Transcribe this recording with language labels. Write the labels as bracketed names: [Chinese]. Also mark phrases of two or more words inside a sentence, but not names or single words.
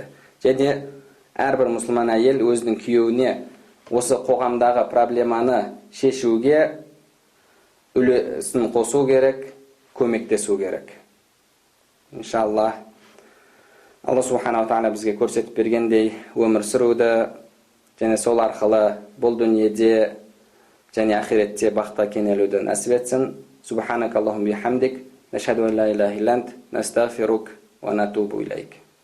[Kazakh] Және әрбір мұсылман әйел өзінің күйеуіне осы қоғамдағы проблеманы шешуге үлесін қосу керек, көмектесу керек. Иншалла Алла [Arabic] سبحانه وتعالى [Kazakh] бізге көрсетіп бергендей өмір сүруді, және сол арқылы бұл дүниеде және ақиретте бақытқа кенелуді нәсіп етсін. [Arabic] سبحانك اللهم وبحمدك، نشهد أن لا إله إلا أنت، نستغفرك ونتوب إليك.